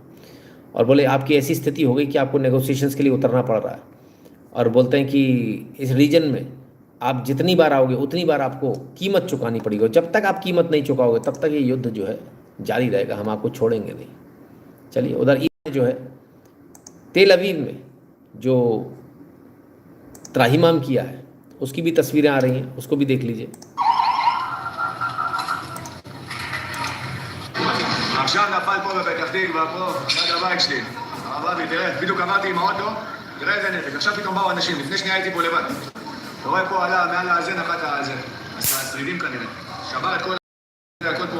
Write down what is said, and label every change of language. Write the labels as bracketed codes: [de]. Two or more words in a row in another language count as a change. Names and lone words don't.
[hi] और बोले आपकी ऐसी स्थिति हो गई कि आपको नेगोशिएशंस के लिए उतरना पड़ रहा है, और बोलते हैं कि इस रीजन में आप जितनी बार आओगे उतनी बार आपको कीमत चुकानी पड़ेगी, और जब तक आप कीमत नहीं चुकाओगे तब तक ये युद्ध जो है जारी रहेगा, हम आपको छोड़ेंगे नहीं। चलिए, उधर जो है तेल अवीव में जो त्राहिमाम किया है उसकी भी तस्वीरें आ रही हैं, उसको भी देख लीजिए। [he] עכשיו נפל פה בפתח תקווה, פה, ליד הבית שלי. הרב אבי, תראה, בדיוק עברתי עם האוטו, תראה איזה נתק. עכשיו פתאום באו אנשים, לפני שנייה הייתי פה לבד. אתה רואה פה עלה, מעל הזה נחת הזה. השרידים כנראה. שבר את כל הכל פה.